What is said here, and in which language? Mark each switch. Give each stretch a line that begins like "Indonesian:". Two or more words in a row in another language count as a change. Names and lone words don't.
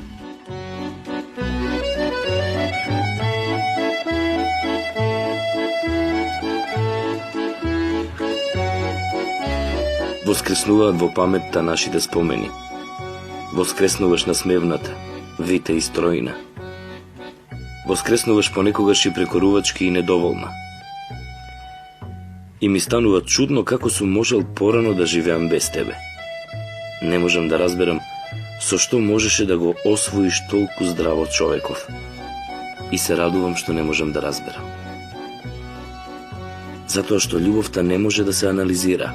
Macedonian: Воскреснуваат во паметта нашите спомени. Воскреснуваш насмевната, вита и стројна. Воскреснуваш понекогаш и прекорувачки и недоволна. И ми станува чудно како сум можел порано да живеам без тебе. Не можам да разберам со што можеше да го освоиш толку здраво човеков. И се радувам што не можам да разберам. Затоа што љубовта не може да се анализира.